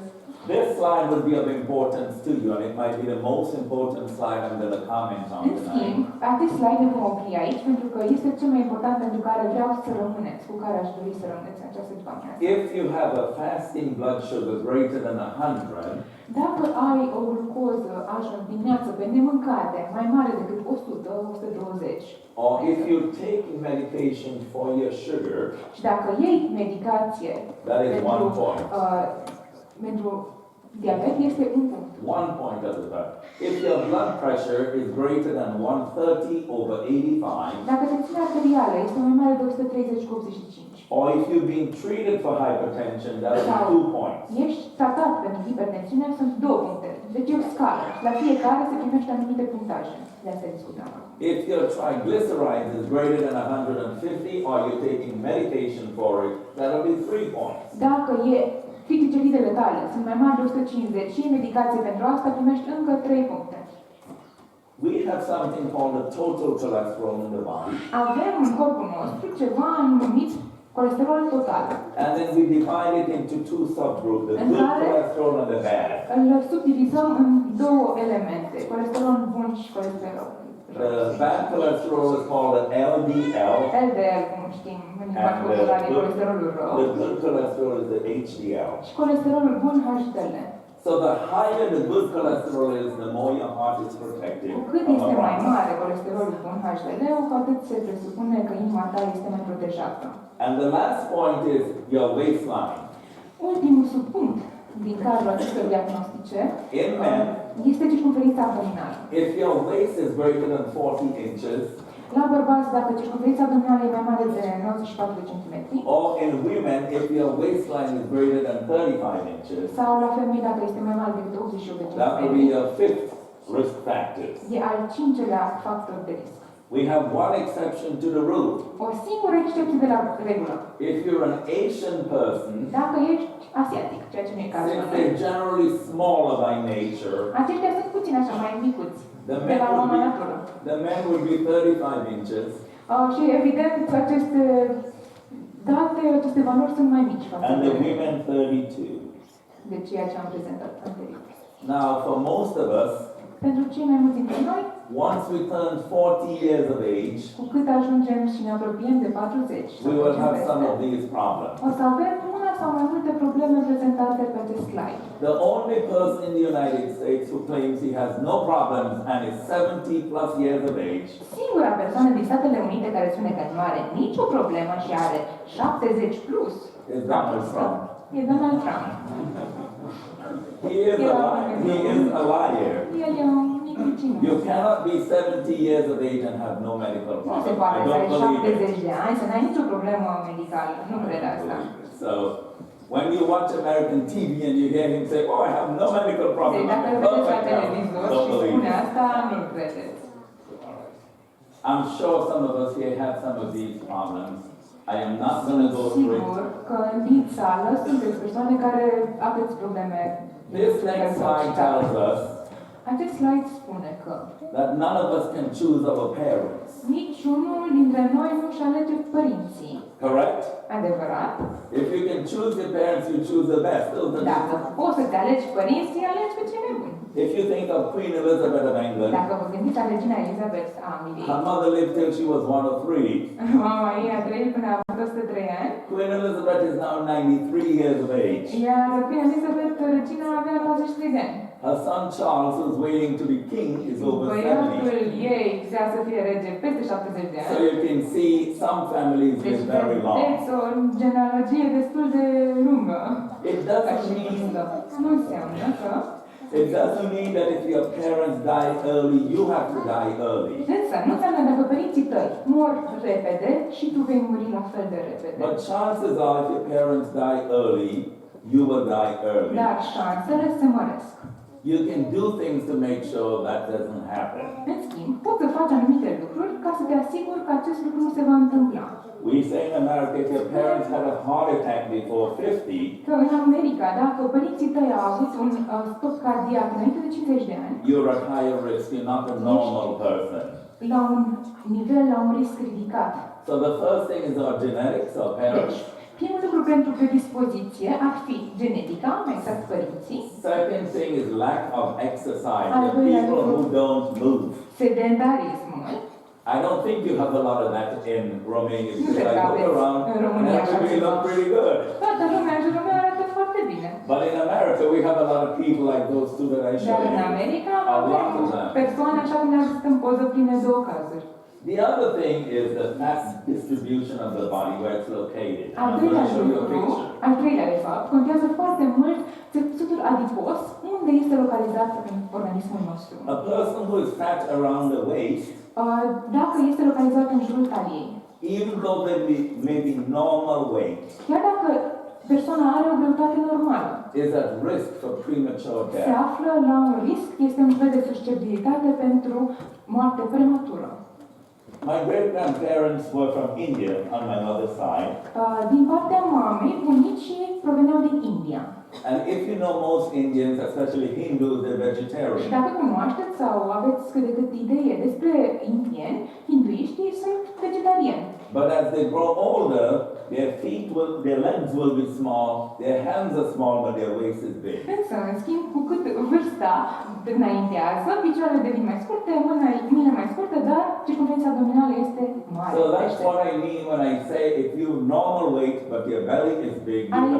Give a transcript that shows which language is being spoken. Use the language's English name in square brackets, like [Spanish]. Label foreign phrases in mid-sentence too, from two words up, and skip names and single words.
[English] This slide would be of importance to you, and it might be the most important slide I'm going to comment on [Romanian] În schimb, [English] tonight. [Romanian] acest slide ne vom opri aici, pentru că este cel mai important pentru care vreau să rămâneți, cu care aș dori să rămâneți în această după-amiază. [English] If you have a fasting blood sugar greater than 100, [Romanian] Dacă ai o glucoză dimineață pe nemâncate mai mare decât 100, 120, [English] or if you're taking medication for your sugar, [Romanian] și dacă iei medicație [English] that is one [Romanian] pentru, [English] point. [Romanian] pentru Diabet este un punct. [English] 1 point at the back. If your blood pressure is greater than 130/85, [Romanian] Dacă tensiunea arterială este mai mare de 130/85, [English] or if you've been treated for hypertension, that will be 2 points. [Romanian] ești tratat pentru hipertensiune, sunt 2 puncte. Deci e o scală. La fiecare se primește anumite punctaje. De asta discutăm. [English] If your triglycerides is greater than 150, or you're taking medication for it, that will be 3 points. [Romanian] Dacă trigliceridele tale sunt mai mari de 150 și medicație pentru asta, primești încă 3 puncte. [English] We have something called the total cholesterol in the body. [Romanian] Avem în corpul nostru ceva numit colesterol total. [English] And then we divide it into 2 subgroups, the good cholesterol and the bad. [Romanian] Îl subdivizăm în 2 elemente, colesterol bun și colesterol rău. [English] The bad cholesterol is called the LDL. [Romanian] LDL, cum știm, în limba populară, e colesterolul rău. [English] The good cholesterol is the HDL. [Romanian] Și colesterolul bun, HDL. [English] So the higher the good cholesterol is, the more your heart is protected. [Romanian] Cu cât este mai mare colesterolul bun, HDL, cu atât se presupune că inima ta este mai protejată. [English] And the last point is your waistline. [Romanian] Ultimul subpunct din cadrul acestor diagnostice [English] In men, [Romanian] este circumferința abdominală. [English] if your waist is greater than 40 inches, [Romanian] La bărbați, dacă circumferința abdominală e mai mare de 94 de centimetri, [English] or in women, if your waistline is greater than 35 inches, [Romanian] sau la femei dacă este mai mare decât 88 de [English] that will be [Romanian] centimetri, [English] your 5th risk factor. [Romanian] e al 5-lea factor de risc. [English] We have one exception to the rule. [Romanian] O singură excepție de la regulă. [English] If you're an Asian person, [Romanian] Dacă ești asiatic, ceea ce nu e cazul, [English] since they're generally smaller by nature, [Romanian] aceștia sunt puțin așa mai micuți [English] the [Romanian] de [English] men [Romanian] la [English] would [Romanian] oamă [English] be, [Romanian] natură. [English] the men would be 35 inches, [Romanian] Și evident aceste date, aceste valori sunt mai mici față [English] and [Romanian] de, [English] the women 32. [Romanian] de ceea ce am prezentat anterior. [English] Now, for most of us, [Romanian] Pentru cei mai mulți dintre noi, [English] once we turn 40 years of age, [Romanian] cu cât ajungem și ne apropiem de 40, [English] we will have some of these problems. [Romanian] o să avem una sau mai multe probleme prezentate pe acest slide. [English] The only person in the United States who claims he has no problems and is 70 plus years of age [Romanian] Singura persoană din Statele Unite care spune că nu are nicio problemă și are 70 plus [English] is Donald Trump. [Romanian] e Donald Trump. [English] He is a liar. [Romanian] El e un micuțină. [English] You cannot be 70 years of age and have no medical [Romanian] Nu se [English] problem. [Romanian] poate [English] I [Romanian] să ai [English] don't believe it. [Romanian] 70 de ani, să n-ai nicio problemă medicală. Nu cred asta. [English] So, when you watch American TV and you hear him say, "Oh, I have no medical problem," [Romanian] Deci dacă [English] I'm [Romanian] îl vedeți la [English] perfect [Romanian] televizor [English] health. Don't [Romanian] și [English] believe [Romanian] spune [English] it. [Romanian] asta, nu credeți. [English] I'm sure some of us here have some of these problems. I am not going to go through [Romanian] Sigur [English] it. [Romanian] că din sală sunteți persoane care aveți probleme. [English] This next slide tells us [Romanian] Acest slide spune că [English] that none of us can choose our parents. [Romanian] niciunul dintre noi nu-și alege părinții. [English] Correct? [Romanian] Adevărat? [English] If you can choose your parents, you choose the best. Those are [Romanian] Dacă poți să te alegi părinții, alegi pe cei mai buni. [English] If you think of Queen Elizabeth of England, [Romanian] Dacă vă gândiți la regina Elizabeth a Angliei, [English] her mother lived till she was 103. [Romanian] mama ei a trăit până a avut 103 ani, [English] Queen Elizabeth is now 93 years of age. [Romanian] iar Queen Elizabeth, regina, avea 93 de ani. [English] Her son Charles, who's waiting to be king, is over 70. [Romanian] Băiatul ei vrea să fie rege peste 70 de [English] So [Romanian] ani. [English] you can see some families [Romanian] Deci [English] live very long. [Romanian] vedeți o genealogie destul de lungă. [English] It [Romanian] Ca [English] doesn't [Romanian] și [English] mean [Romanian] vârstă. Nu înseamnă că [English] that if your parents die early, you have to die early. [Romanian] însă nu înseamnă dacă părinții tăi mor repede și tu vei muri la fel de repede. [English] But chances are, if your parents die early, you will die early. [Romanian] Dar șansele se măresc. [English] You can do things to make sure that doesn't happen. [Romanian] În schimb, poți să faci anumite lucruri ca să te asiguri că acest lucru nu se va întâmpla. [English] We say in America, if your parents had a heart attack before 50, [Romanian] Că în America, dacă părinții tăi au avut un stop cardiac înainte de 50 de ani, [English] you're at higher risk. You're not a normal person. [Romanian] la un nivel, la un risc ridicat. [English] So the first thing is our genetics, our parents. [Romanian] Deci, primul lucru pentru predispoziție ar fi genetica, mai exact părinții. [English] Second thing is lack of exercise. [Romanian] Al [English] The [Romanian] doilea [English] people [Romanian] lucru, [English] who don't move. [Romanian] sedentarismul. [English] I don't think you have a lot of that in Romania [Romanian] Nu [English] because [Romanian] cred [English] I [Romanian] că [English] look [Romanian] aveți [English] around [Romanian] în [English] and [Romanian] România așa [English] everybody [Romanian] ceva. [English] look pretty good. [Romanian] Toată lumea în jurul meu arată foarte bine. [English] But in America we have a lot of people like those two that I [Romanian] Dar [English] showed [Romanian] în [English] you. [Romanian] America [English] A lot of [Romanian] avem [English] them. [Romanian] persoane așa cum ne-am văzut în poză pline două cazuri. [English] The other thing is the fat distribution of the body, where it's located. [Romanian] Al [English] I'm going [Romanian] doilea [English] to show you a [Romanian] lucru, [English] picture. [Romanian] al treilea de fapt, contează foarte mult țesutul adipos, unde este localizat în organismul nostru. [English] A person who is fat around the waist, [Romanian] Dacă este localizat în jurul taliei, [English] even though they may be normal weight, [Romanian] chiar dacă persoana are o greutate normală, [English] is at risk for premature [Romanian] se [English] death. [Romanian] află la un risc, este în nivel de susceptibilitate pentru moarte prematură. [English] My great-grandparents were from India on my mother's side. [Romanian] Din partea mamei, bunicii proveneau din India. [English] And if you know most Indians, especially Hindus, they're [Romanian] Și [English] vegetarian. [Romanian] dacă cunoașteți sau aveți cât de cât idee despre indieni, hinduiștii sunt vegetariani. [English] But as they grow older, their legs will be small, their hands are small, but their waist is big. [Romanian] Însă, în schimb, cu cât vârsta înaintează, picioarele devin mai scurte, mâinile mai scurte, dar circumferența abdominală este mare. [English] So that's what I mean when I say if you normal weight, but your belly is big, you're at